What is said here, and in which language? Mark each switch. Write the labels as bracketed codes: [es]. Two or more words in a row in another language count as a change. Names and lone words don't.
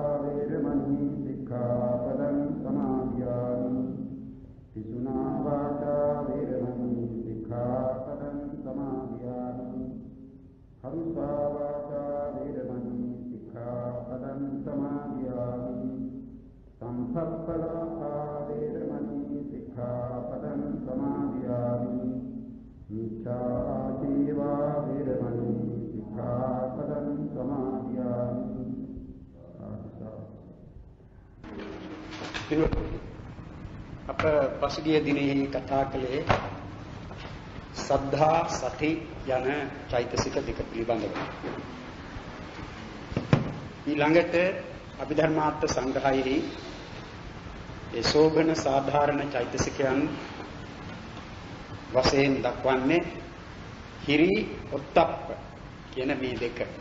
[pi] वेरमणि सिक्खापदं समादयामि पिशुना वाचा वेरमणि सिक्खापदं समादयामि हरुषा वाचा वेरमणि सिक्खापदं समादयामि संसप्पदाता वेरमणि सिक्खापदं समादयामि मिथ्याजीवा वेरमणि सिक्खापदं समादयामि [si] අප පසුගිය දිනෙහි කතා කළේ සද්ධා සති යන චෛතසික දෙක පිළිබඳව. ඊළඟට අභිධර්මාර්ථ සංග්‍රහයෙහි ඒ සෝබන සාධාරණ චෛතසිකයන් වශයෙන් දක්වන්නේ හිරි ඔත්තප්ප කියන මේ දෙක.